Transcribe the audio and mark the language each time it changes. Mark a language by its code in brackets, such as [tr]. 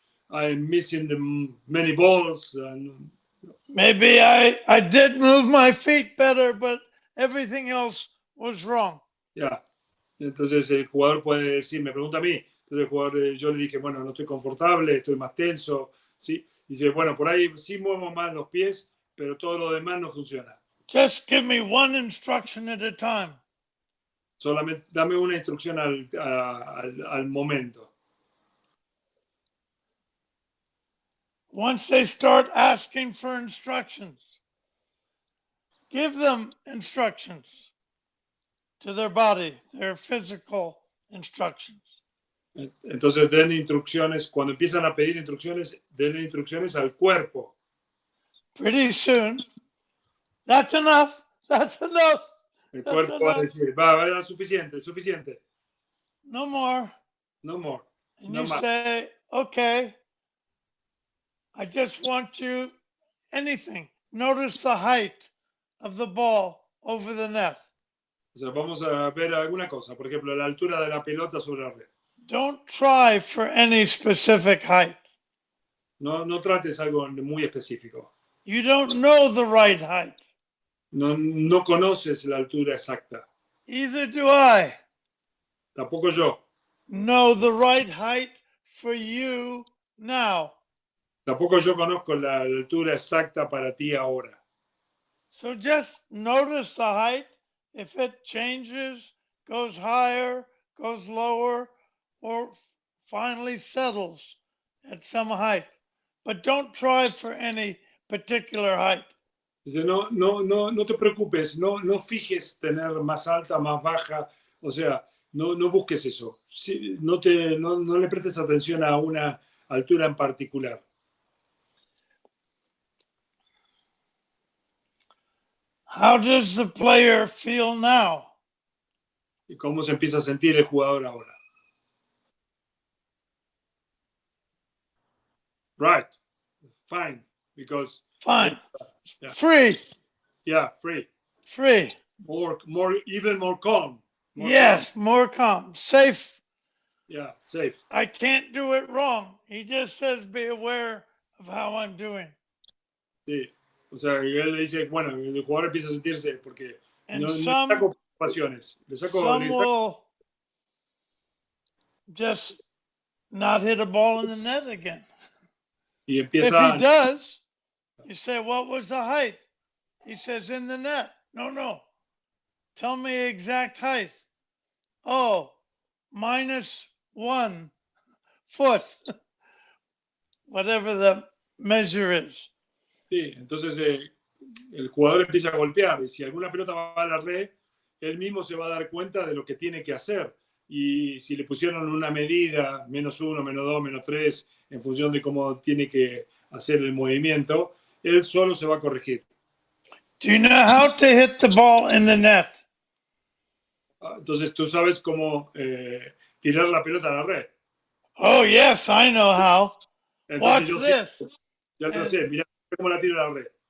[en] I'm missing the many balls. And maybe I did move my feet better, but everything else was wrong. Yeah. [es] Entonces el jugador puede decir, me pregunta a mí. Entonces el jugador, yo le dije, bueno, no estoy confortable, estoy más tenso. ¿Sí? Dice, bueno, por ahí sí muevo más los pies, pero todo lo demás no funciona. [en] Just give me one instruction at a time. [es] Solamente dame una instrucción al momento. [en] Once they start asking for instructions, give them instructions to their body, their physical instructions. [es] Entonces den instrucciones, cuando empiezan a pedir instrucciones, den instrucciones al cuerpo. [en] Pretty soon, that's enough, that's enough. [es] El cuerpo va a decir, va, suficiente. [en] No more. No more. And [es] No [en] you [es] más. [en] say, okay, I just want you, anything. Notice the height of the ball over the net. [es] O sea, vamos a ver alguna cosa. Por ejemplo, la altura de la pelota sobre la red. [en] Don't try for any specific height. [es] No trates algo muy específico. [en] You don't know the right height. [es] No conoces la altura exacta. [en] Either do I. [es] Tampoco yo. [en] Know the right height for you now. [es] Tampoco yo conozco la altura exacta para ti ahora. [en] So just notice the height. If it changes, goes higher, goes lower, or finally settles at some height. But don't try for any particular height. [es] Dice, no te preocupes, no fijes tener más alta, más baja, o sea, no busques eso. Sí, no le prestes atención a una altura en particular. [en] How does the player feel now? [es] ¿Y cómo se empieza a sentir el jugador ahora? [en] Right, fine, because Fine. Yeah. Free. Yeah, free. Free. Even more calm. Yes, more calm. Safe. Yeah, safe. I can't do it wrong. He just says, be aware of how I'm doing. [es] Sí. O sea, él le dice, bueno, el jugador empieza a sentirse porque [en] And [es] no [en] some [es] saco preocupaciones. [en] will just not hit a ball in the net again. [es] Y [en] If [es] empieza. [en] he does, you say, what was the height? He says, in the net. No. Tell me exact height. Oh, -1 foot. Whatever the measure is. [es] Sí, entonces el jugador empieza a golpear y si alguna pelota va a la red, él mismo se va a dar cuenta de lo que tiene que hacer. Y si le pusieron una medida, -1, -2, -3, en función de cómo tiene que hacer el movimiento, él solo se va a corregir. [en] Do you know how to hit the ball in the net? [es] Entonces tú sabes cómo tirar la pelota a la red. [en] Oh, yes, I know how. [es] Entonces [en] Watch this. [es] Ya lo sé, mira cómo la tiro a la red.